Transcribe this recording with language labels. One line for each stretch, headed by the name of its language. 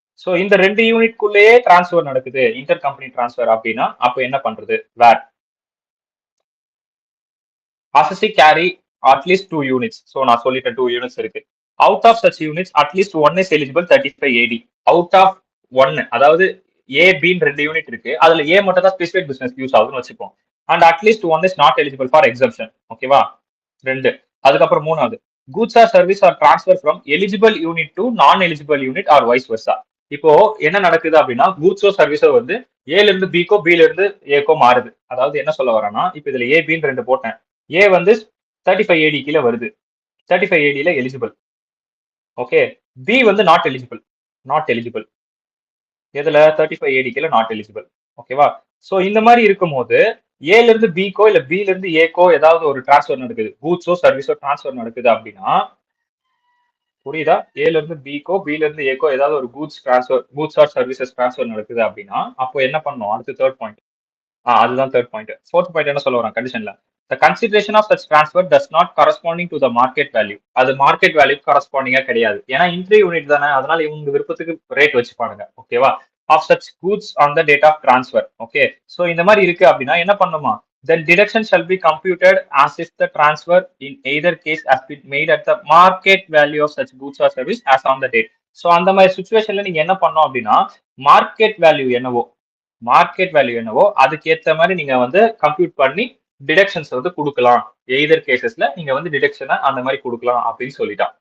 Tamil: So இந்த 2 யூனிட்குள்ளேயே transfer நடக்குது, inter company transfer அப்படின்னா அப்போ என்ன பண்றது,
English: Where assessee carry at least 2 units. So
Tamil: நான் சொல்லிட்டேன் 2 யூனிட்ஸ் இருக்கு.
English: Out of such units at least 1 is eligible 35AD.
Tamil: Out of 1, அதாவது ஏ பின்னு 2 யூனிட் இருக்கு, அதுல ஏ மட்டும் தான் ஸ்பெசிஃபிக் பிசினஸ் யூஸ் ஆகுதுன்னு வச்சுப்போம்.
English: And at least 1 is not eligible for exemption.
Tamil: ஓகேவா, 2. அதுக்கப்புறம் 3வது,
English: goods or service are transferred from eligible unit to non eligible unit or vice versa.
Tamil: இப்போ என்ன நடக்குது அப்படின்னா கூட்ஸோ சர்வீஸோ வந்து ஏல இருந்து பிக்கோ பில இருந்து ஏக்கோ மாறுது. அதாவது என்ன சொல்ல வரேன்னா இப்ப இதுல ஏ பின்னு 2 போட்டேன். ஏ வந்து 35 ஏடி கீழ வருது. 35 ஏடில எலிஜிபிள். ஓகே. பி வந்து நாட் எலிஜிபிள். Not eligible. எதுல 35 ஏடி கீழ நாட் எலிஜிபிள். ஓகேவா? சோ இந்த மாதிரி இருக்கும்போது ஏல இருந்து பிக்கோ இல்ல பில இருந்து ஏக்கோ ஏதாவது ஒரு டிரான்ஸ்ஃபர் நடக்குது. கூட்ஸோ சர்வீஸோ டிரான்ஸ்ஃபர் நடக்குது அப்படின்னா புரியுதா? ஏல இருந்து பிக்கோ பில இருந்து ஏக்கோ ஏதாவது ஒரு கூட்ஸ் ஆர் சர்வீசஸ் டிரான்ஸ்ஃபர் நடக்குது அப்படின்னா அப்போ என்ன பண்ணணும்? அடுத்து தேர்ட் பாயிண்ட். அதுதான் தேர்ட் பாயிண்ட்.
English: fourth point
Tamil: என்ன சொல்ல வரேன் கண்டிஷன்ல
English: the consideration of such transfer does not corresponding to the market value.
Tamil: அது மார்க்கெட் வேல்யூ கரஸ்பாண்டிங்கா கிடையாது. ஏன்னா இன்ட்ரி யூனிட் தானே, அதனால இவங்க விருப்பத்துக்கு ரேட் வச்சுப்பானுங்க. ஓகேவா?
English: Of such goods on the date of transfer. Okay. So
Tamil: இந்த மாதிரி இருக்கு அப்படின்னா என்ன பண்ணுமா?
English: then deduction shall be computed as if the transfer in either case has been made at the market value of such goods or service as on the date.
Tamil: So அந்த மாதிரி சுச்சுவேஷன்ல நீங்க என்ன பண்ணணும் அப்படின்னா மார்க்கெட் வேல்யூ என்னவோ அதுக்கு ஏத்த மாதிரி நீங்க வந்து கம்ப்யூட் பண்ணி டிடக்ஷன்ஸ் வந்து கொடுக்கலாம். எய்தர் கேசஸ்ல நீங்க வந்து டிடக்ஷனை அந்த மாதிரி கொடுக்கலாம் அப்படின்னு சொல்லிட்டான்.